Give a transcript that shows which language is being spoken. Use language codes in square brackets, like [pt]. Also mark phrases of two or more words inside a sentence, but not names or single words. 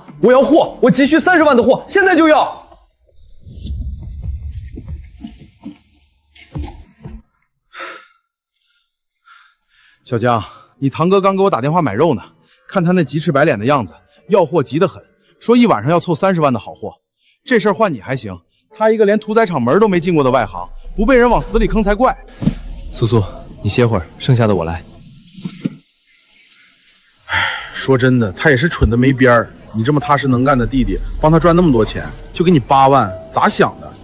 [zh] 我要货，我急需30万的货，现在就要。小江，你堂哥刚给我打电话买肉呢，看他那急赤白脸的样子，要貨急得很，說一晚上要湊30萬的好貨。這事兒換你還行，他一個連屠宰場門都沒進過的外行，不被人往死裡坑才怪。蘇蘇，你歇會兒，剩下的我來。說真的，他也是蠢得沒邊兒。你這麼踏實能幹的弟弟，幫他賺那麼多錢，就給你8萬，咋想的？